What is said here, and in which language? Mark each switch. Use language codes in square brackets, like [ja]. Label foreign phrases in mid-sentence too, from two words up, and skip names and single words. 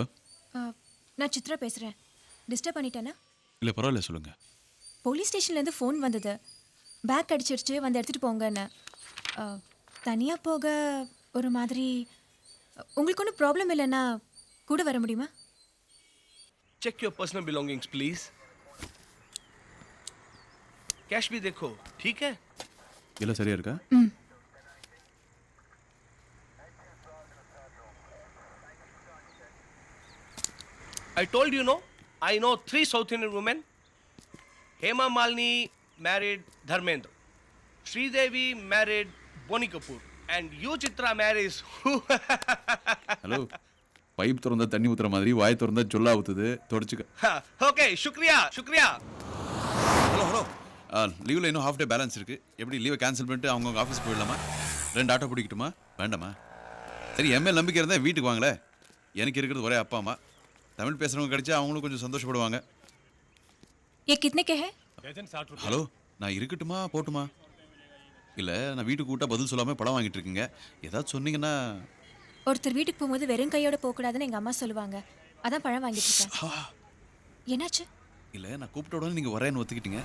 [ta] நான் சித்ரா பேசுகிறேன். டிஸ்டர்ப் பண்ணிட்டேனா? இல்லை பரவாயில்ல, சொல்லுங்கள். [en] police stationலேருந்து [ta] ஃபோன் வந்தது. பேக் அடிச்சிருச்சு, வந்து எடுத்துகிட்டு போங்கன்னு. தனியாக போக ஒரு மாதிரி. உங்களுக்கு ஒன்றும் ப்ராப்ளம் இல்லைன்னா கூட வர முடியுமா? [en] check your personal belongings please. [hi] कैश भी देखो, ठीक है? [ta] எல்லாம் சரியா இருக்கா? ம். [en] I told you, no? I know 3 South Indian women. Hema Malini married Dharmendra. Sridevi married Boni Kapoor. And you, Chitra, marries who? [ta] ஹலோ, பைப் திறந்தா தண்ணி ஊத்துற மாதிரி வாய் திறந்தா ஜொல்லா ஊத்துது, தொடச்சுக்க. [hi] Okay, shukriya. [ta] ஹலோ, லீவில் இன்னும் [en] half day balance [ta] இருக்கு. எப்படி லீவை கேன்சல் பண்ணிட்டு அவங்க ஆஃபீஸ் போயிடலாமா? 2 ஆட்டோ பிடிக்கட்டுமா? வேண்டாமா? சரி, எம்எல் நம்பிக்கை இருந்தால் வீட்டுக்கு வாங்களே. எனக்கு இருக்கிறது ஒரே அப்பா அம்மா. தமிழ் பேசுகிறவங்க கிடைச்சா அவங்களும் கொஞ்சம் சந்தோஷப்படுவாங்க. [hi] ये कितने के है? [ta] ஹலோ, நான் இருக்கட்டுமா போட்டுமா? இல்லை, நான் வீட்டுக்கு கூட்டா பதில் சொல்லாமல் படம் வாங்கிட்டு இருக்கீங்க. ஏதாவது சொன்னீங்கன்னா. ஒருத்தர் வீட்டுக்கு போகும்போது வெறும் கையோட போகக்கூடாதுன்னு எங்கள் அம்மா சொல்லுவாங்க. அதான் பழம் வாங்கிட்டு இருக்கேன். என்னாச்சு? இல்லை, நான் கூப்பிட்ட உடனே நீங்கள் வரேன்னு ஒத்துக்கிட்டீங்க.